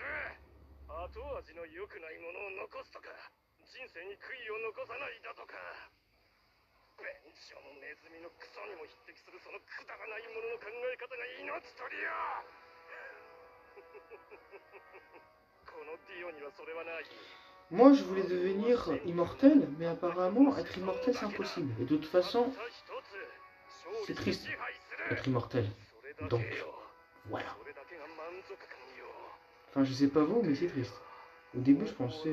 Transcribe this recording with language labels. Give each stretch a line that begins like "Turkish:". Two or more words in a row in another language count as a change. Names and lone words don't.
Japanese: 後味の良くないものを残すとか、人生に悔いを残さないだとか、便所のネズミのクソにも匹敵するそのくだらないものの考え方が命取りよ。このディオにはそれはない。
French: Moi, je voulais devenir immortel, mais apparemment, être immortel, c'est impossible. Et de toute façon, c'est triste d'être immortel. Donc, voilà. Enfin, je sais pas vous, mais c'est triste. Au début, je pensais...